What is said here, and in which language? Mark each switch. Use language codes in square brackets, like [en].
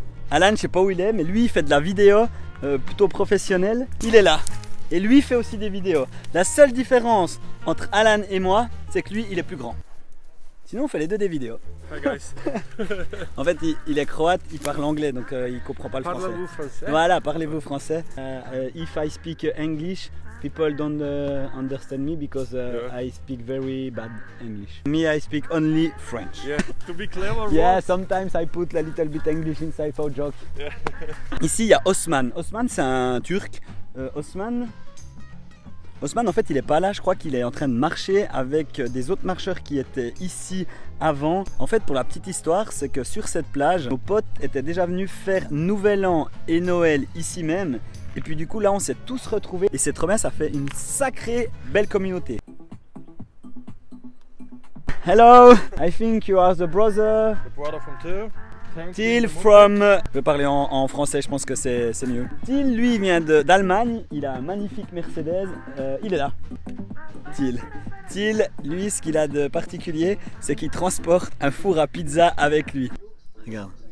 [fr] Alan, je sais pas où il est, mais lui, il fait de la vidéo plutôt professionnelle. Il est là. Et lui, il fait aussi des vidéos. La seule différence entre Alan et moi, c'est que lui, il est plus grand. Sinon, on fait les deux des vidéos. [en] Hi guys. [fr] En fait, il est croate, il parle anglais, donc il comprend pas le français. Parlez-vous français? Voilà, parlez-vous français. [en] If I speak English, people don't understand me because I speak very bad English. Me, I speak only French. Yeah. To be clever. Yeah, sometimes I put a little bit English inside for joke. Yeah. [fr] Ici, il y a Osman. Osman, c'est un Turc. Osman, en fait, il est pas là. Je crois qu'il est en train de marcher avec des autres marcheurs qui étaient ici avant. En fait, pour la petite histoire, c'est que sur cette plage, nos potes étaient déjà venus faire Nouvel An et Noël ici même. Et puis du coup, là, on s'est tous retrouvés. Et c'est trop bien, ça fait une sacrée belle communauté. [en] Hello, I think you are the brother. The brother from Till. Till from... [fr] Je vais parler en français, je pense que c'est mieux. Till, lui, il vient d'Allemagne. Il a un magnifique Mercedes. Il est là. Till. Till, lui, ce qu'il a de particulier, c'est qu'il transporte un four à pizza avec lui. Regarde.